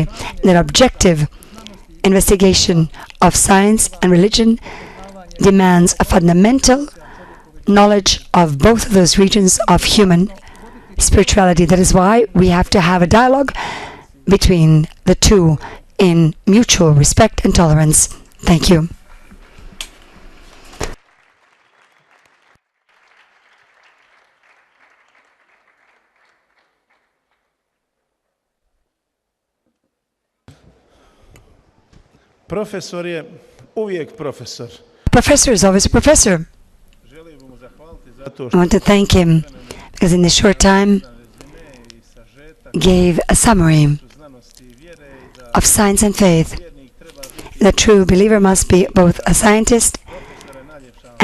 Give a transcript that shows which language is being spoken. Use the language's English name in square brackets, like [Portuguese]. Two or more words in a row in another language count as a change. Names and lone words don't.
[English] That objective investigation of science and religion demands a fundamental knowledge of both of those regions of human spirituality. That is why we have to have a dialogue between the two in mutual respect and tolerance. Thank you. [Bosnian] Profesor je uvijek profesor. [English] A professor is always a professor. I want to thank him because in this short time gave a summary of science and faith. The true believer must be both a scientist and otherwise.